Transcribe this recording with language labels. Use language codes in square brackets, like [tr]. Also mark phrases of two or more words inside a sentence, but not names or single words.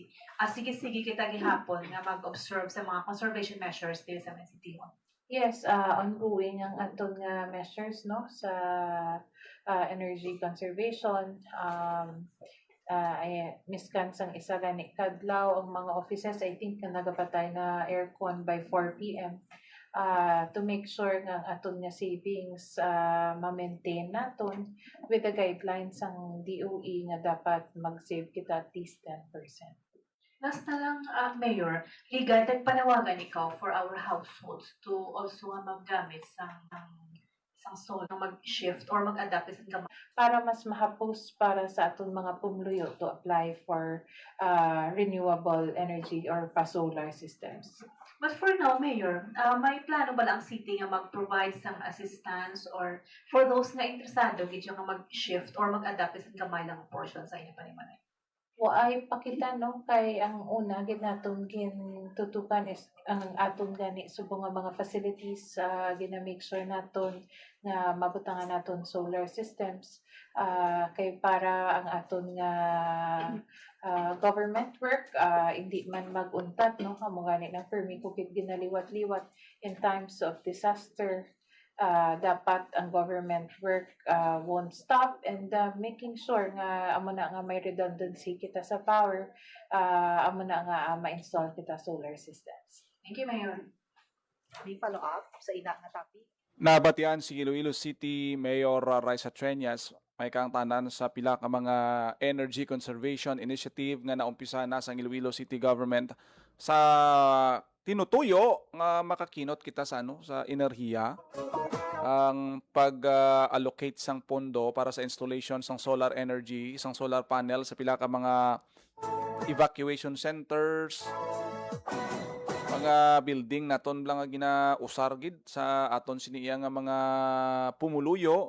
[hil] Sige-sige kita gihapon nga mag-observe sa mga [en] conservation measures [hil] dito sa City Hall. Yes, ongoing ang aton nga measures no sa [en] energy conservation. [hil] Miskan sang isa gani kadlaw ang mga offices, [en] I think [hil] na nagapatay na aircon by 4 p.m. [en] To make sure [hil] nga ang aton nga savings ma-maintain naton [en] with the guidelines [hil] ang DOE nga dapat mag-save kita [en] at least 10%. [hil] Last na lang, Mayor, legal, panawagan ikaw [en] for our households to also [hil] maggamit sang solar, mag-shift or mag-adapt sa gamay. Para mas mahapos para sa aton mga pumluyo [en] to apply for renewable energy [hil] or pa- [en] solar systems. But for now, [hil] Mayor, may plano ba lang ang city nga mag-provide sang [en] assistance or for those [hil] nga interesado gid nga mag-shift or mag-adapt sa gamay lang portion sa inyo panimalay? Ay pakita no kay ang una gid naton gintutukan is ang aton gani subong nga mga facilities gina-make sure naton nga mabutangan naton [en] solar systems [hil] kay para ang aton nga [en] government work [hil] hindi man maguntat no amo gani ng permi kukit ginaliwat-liwat [en] in times of disaster. [hil] Dapat ang [en] government work won't stop and making sure [hil] nga amo na nga may redundancy kita sa power, amo na nga ma-install kita [en] solar systems. Thank you, Mayor. [hil] May follow-up sa ina nga topic? Nabatian si Iloilo City Mayor Raisa Treñas may kang tanan sa pila ka mga [en] energy conservation [hil] initiative nga naumpisa na sa Iloilo City Government sa tinutuyo nga makakinot kita sa sa enerhiya ang pag-allocate sang pondo para sa installation sang [en] solar energy, [hil] isang [en] solar panel [hil] sa pila ka mga [en] evacuation centers, [hil] mga building naton lang nga ginausar gid sa aton siniya nga mga pumuluyo